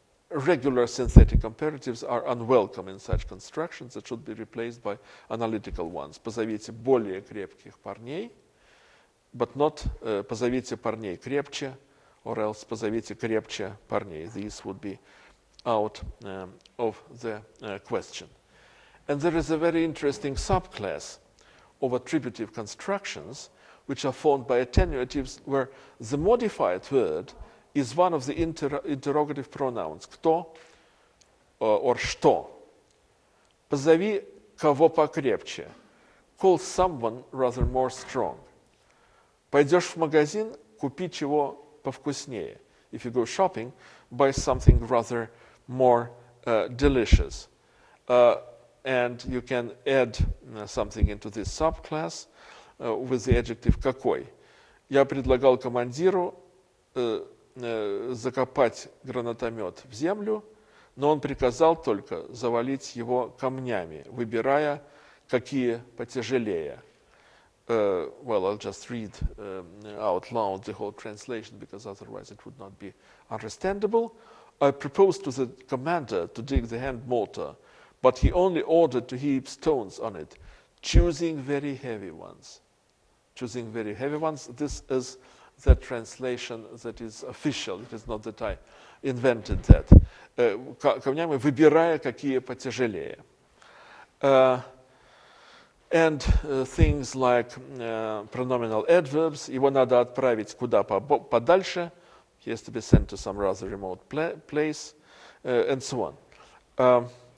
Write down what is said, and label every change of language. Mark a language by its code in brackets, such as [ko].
[en] Regular synthetic comparatives are unwelcome in such constructions that should be replaced by analytical ones. [ru] Позовите более крепких парней, [en] but not [ru] позовите парней крепче, [en] or else [ru] позовите крепче парней. [en] These would be out of the question. And there is a very interesting subclass of attributive constructions which are formed by attenuatives where the modified word is one of the interrogative pronouns кто or что. [ru] Позови кого покрепче. [en] Call someone rather more strong. [ru] Пойдешь в магазин, купи чего повкуснее. [en] If you go shopping, buy something rather more delicious. And you can add something into this subclass with the adjective какой. [ru] Я предлагал командиру закопать гранатомет в землю, но он приказал только завалить его камнями, выбирая, какие потяжелее. [en] Well, I'll just read out loud the whole translation because otherwise it would not be understandable. I proposed to the commander to dig the hand mortar, but he only ordered to heap stones on it, choosing very heavy ones. Choosing very heavy ones. This is the translation that is official. It is not that I invented that. [ru] Камнями выбирая, какие потяжелее. [en] And things like pronominal adverbs. [ru] Его надо отправить куда подальше. [en] He has to be sent to some rather remote place, and so on.